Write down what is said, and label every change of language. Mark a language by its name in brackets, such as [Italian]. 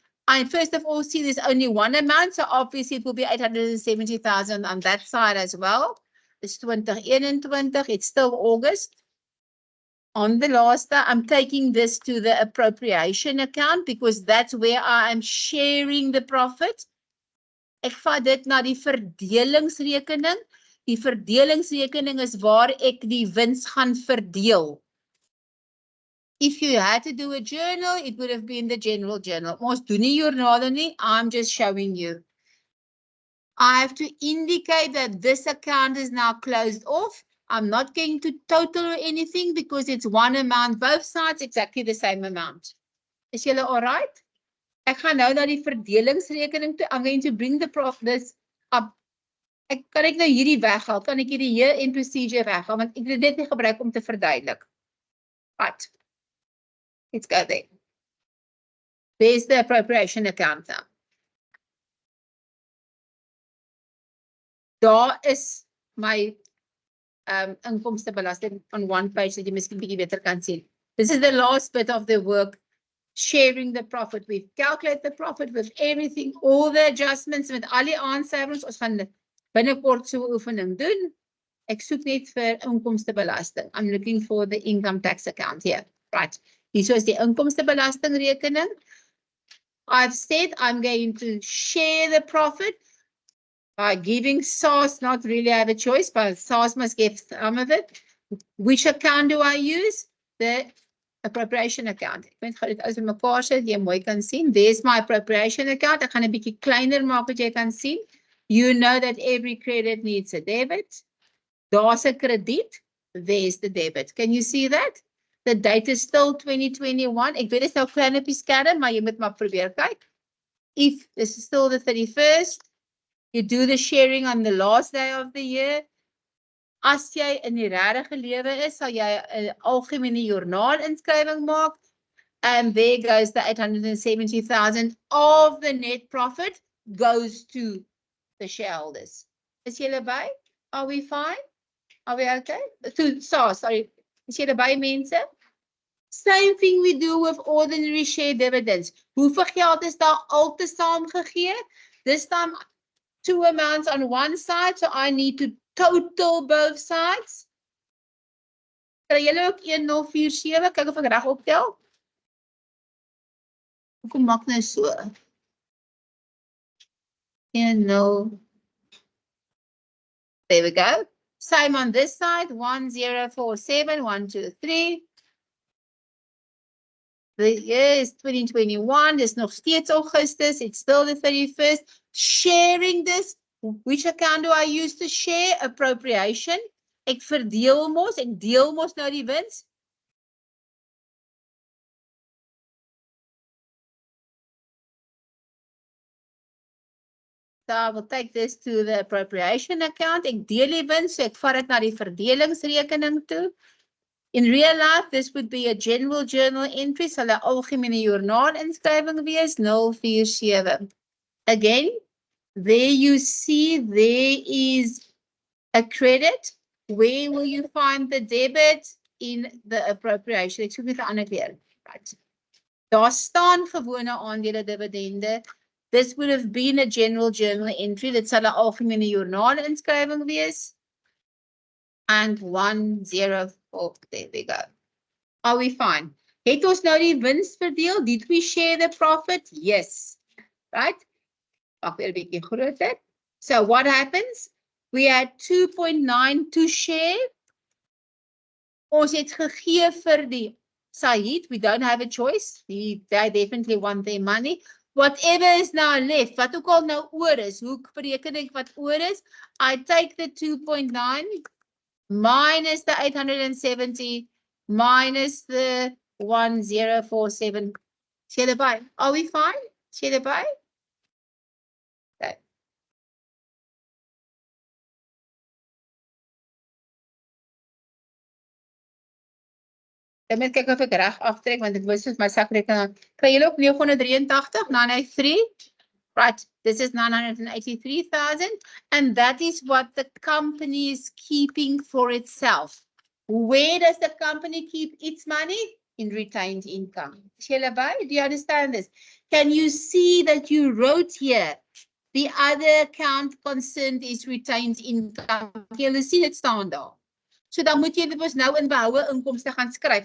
[English] I first of all see there's only one amount, so obviously it will be 870,000 on that side as well. It's 2021, it's still August. on the last, I'm taking this to the appropriation account because that's where I am sharing the profit. [Afrikaans] Ek vat dit na die verdelingsrekening. Die verdelingsrekening is waar ek die wins gaan verdeel. [English] If you had to do a journal, it would have been the general journal. [Afrikaans] Ons doen nie journale nie, [English] I'm just showing you. I have to indicate that this account is now closed off. I'm not going to total or anything because it's one amount, both sides exactly the same amount. [Afrikaans] Is julle [English] all right? [Afrikaans] Ek gaan nou na die verdelingsrekening toe. [English] I'm going to bring the this up. [Afrikaans] Kan ek nou hierdie weghaal? Kan ek hierdie [English] year end procedure [Afrikaans] weghaal? Want ek het dit nie gebruik om te verduidelik. [English] Right. Let's go there. There's the appropriation account now. [Afrikaans] Daar is my inkomstebelasting [English] on one page that [Afrikaans] jy miskien bietjie beter kan sien. [English] This is the last bit of the work, sharing the profit. We've calculated the profit with everything, all the adjustments, [Afrikaans] met al die aansluitings. Ons gaan binnekort so 'n oefening doen. Ek soek net vir inkomstebelasting. [English] I'm looking for the income tax account here. Right. [Afrikaans] Hier is die inkomstebelastingrekening. [English] I've said I'm going to share the profit by giving SARS, not really have a choice, but SARS must get some of it. Which account do I use? The appropriation account. [Afrikaans] Ek weet gaan dit as in mekaar sit, jy mooi kan sien. [English] There's my appropriation account. [Afrikaans] Ek gaan 'n bietjie kleiner maak wat jy kan sien. [English] You know that every credit needs a debit. [Afrikaans] Daar's 'n krediet. [English] There's the debit. Can you see that? The date is still 2021. [Afrikaans] Ek weet dit is nou klein op die skerm, maar jy moet maar probeer kyk. [English] If this is still the 31st, you do the sharing on the last day of the year. [Afrikaans] As jy in die regte lewe is, sal jy 'n algemene joernaal inskrywing maak. [English] And there goes the 870,000 of the net profit goes to the shareholders. [Afrikaans] Is julle by? [English] Are we fine? Are we okay? Sorry. [Afrikaans] Is julle by, mense? [English] Same thing we do with ordinary share dividends. [Afrikaans] Hoeveel geld is daar altesaam gegee? [English] This time, two amounts on one side, so I need to total both sides. [Afrikaans] Kry julle ook 1047? Kyk of ek reg optel. Hoekom maak nou so? 10. [English] There we go. Same on this side, 1047, 123. The year is 2021, there's [Afrikaans] nog steeds Augustus, [English] it's still the 31st. Sharing this, which account do I use to share? Appropriation. [Afrikaans] Ek verdeel mos, ek deel mos nou die wins. [English] So I will take this to the appropriation account. [Afrikaans] Ek deel die wins, so ek vat dit na die verdelingsrekening toe. [English] In real life, this would be a general journal entry, [Afrikaans] sal 'n algemene joernaal inskrywing wees, [English] 047. Again, there you see there is a credit. Where will you find the debit? In the appropriation. [Afrikaans] Ek soek net 'n ander keer. Right. Daar staan gewone aandele dividende. [English] This would have been a general journal entry. [Afrikaans] Dit sal 'n algemene joernaal inskrywing wees. [English] And 104, there we go. Are we fine? [Afrikaans] Het ons nou die wins verdeel? [English] Did we share the profit? Yes. Right? [Afrikaans] Maak weer 'n bietjie groter. [English] So what happens? We had 2.9 to share. [Afrikaans] Ons het gegee vir die Said. [English] We don't have a choice. They definitely want their money. Whatever is now left, [Afrikaans] wat ook al nou oor is, hoe bereken ek wat oor is? [English] I take the 2.9 minus the 870 minus the 1047. Share the buy. Are we fine? Share the buy? Okay. [Afrikaans] Ek moet kyk of ek reg aftrek want ek wys met my sakrekening. Kry julle ook 983, 983? [English] Right, this is 983,000 and that is what the company is keeping for itself. Where does the company keep its money? In retained income. Do you understand this? Can you see that you wrote here? The other account concerned is retained income. Can you see it [Afrikaans] staan daar? So dan moet jy dit mos nou in behoue inkomste gaan skryf.